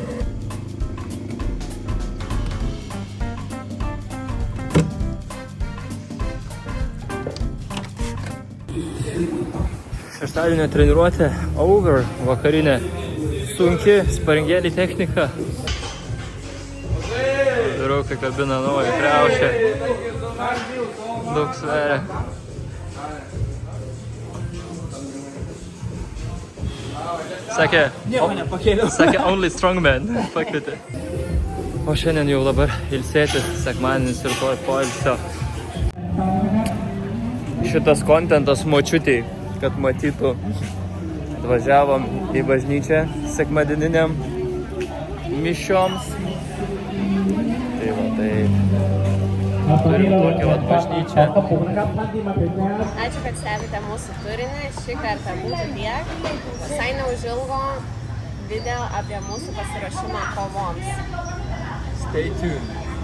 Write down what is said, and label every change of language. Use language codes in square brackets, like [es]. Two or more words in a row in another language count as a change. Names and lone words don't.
[lt] Šeštadienio treniruotė over, vakarinė sunki, sparingėlį technika. Vyrukai kabina naują kriaušę, daug sveria. Sakė, [en] only strong man pakvietė. [lt] O šiandien jau dabar ilsėtis, sekmadienis ir to poilsio. Šitas kontentas močiutei, kad matytų. Atvažiavom į bažnyčią sekmadieniniam mišioms. Tai va, tai turim tokią vat bažnyčią. Ačiū, kad stebite mūsų turinį. Šį kartą būtų tiek. Visai neužilgo video apie mūsų pasiruošimą kovoms. [en] Stay tuned.